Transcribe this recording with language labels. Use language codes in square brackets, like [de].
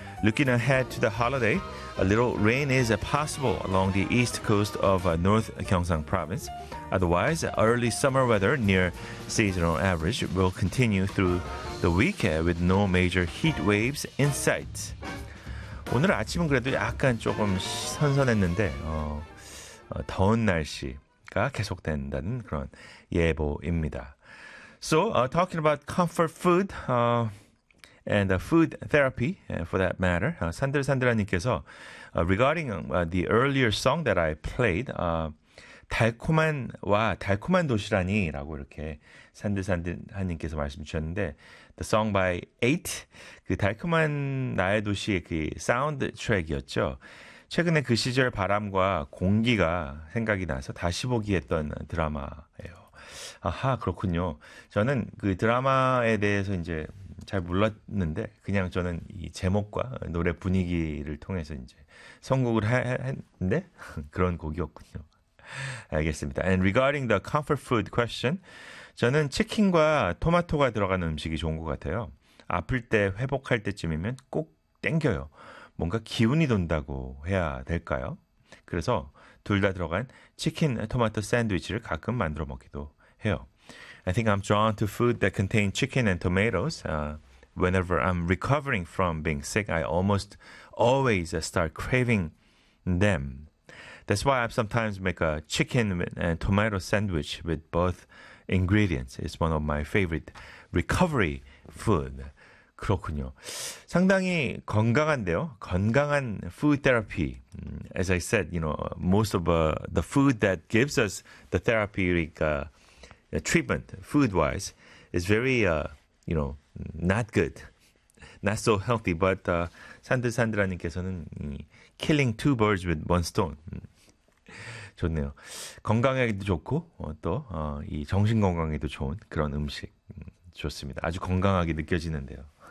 [en] Looking ahead to the holiday, a little rain is possible along the east coast of North Gyeongsang Province. Otherwise, early summer weather near seasonal average will continue through the week with no major heat waves in sight. [ko] 오늘 아침은 그래도 약간 조금 선선했는데 더운 날씨가 계속된다는 그런 예보입니다. [en] So, talking about comfort food, and food therapy, for that matter. [ko] Sandra Sandra님께서, [en] regarding the earlier song that I played, [ko] 달콤한 와 달콤한 도시라니라고 이렇게 산들 산들한님께서 말씀 주셨는데, [en] the song by 8, [ko] 그 달콤한 나의 도시의 그 사운드 트랙이었죠. 최근에 그 시절 바람과 공기가 생각이 나서 다시 보기 했던 드라마예요. 아하, 그렇군요. 저는 그 드라마에 대해서 이제 잘 몰랐는데, 그냥 저는 이 제목과 노래 분위기를 통해서 이제 선곡을 했는데 그런 곡이었군요. 알겠습니다. [en] And regarding the comfort food question, [ko] 저는 치킨과 토마토가 들어가는 음식이 좋은 것 같아요. 아플 때, 회복할 때쯤이면 꼭 땡겨요. 뭔가 기운이 돈다고 해야 될까요? 그래서 둘 다 들어간 치킨, 토마토 샌드위치를 가끔 만들어 먹기도 해요. [en] I think I'm drawn to food that contain chicken and tomatoes. Whenever I'm recovering from being sick, I almost always start craving them. That's why I sometimes make a chicken and tomato sandwich with both ingredients. It's one of my favorite recovery food. [ko] 그렇군요. 상당히 건강한데요. 건강한 [en] food therapy. As I said, you know, most of the food that gives us the therapeutic treatment, food-wise, is very, you know, not good. Not so healthy. But Sandra Sandra님께서는 killing two birds with one stone. [ko] 좋네요. 건강에도 좋고 또 이 정신 건강에도 좋은 그런 음식 좋습니다. 아주 건강하게 느껴지는데요.